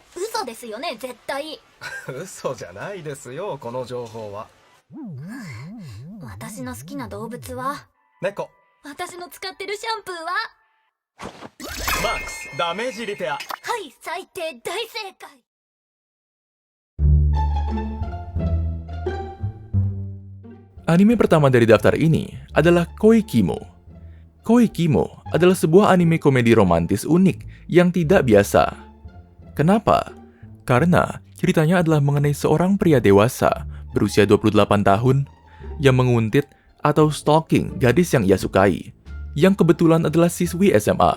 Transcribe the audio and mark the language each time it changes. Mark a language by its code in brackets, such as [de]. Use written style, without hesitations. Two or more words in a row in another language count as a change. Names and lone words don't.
[ja] 嘘ですよね、絶対。嘘じゃないですよ、この情報は。私の好きな動物は、猫。私の使ってるシャンプーは、マックスダメージリペア。はい、最低大正解。 [id] Anime pertama dari daftar ini adalah Koikimo. Koikimo adalah sebuah anime komedi romantis unik yang tidak biasa. Kenapa? Karena ceritanya adalah mengenai seorang pria dewasa berusia 28 tahun yang menguntit atau stalking gadis yang ia sukai, yang kebetulan adalah siswi SMA.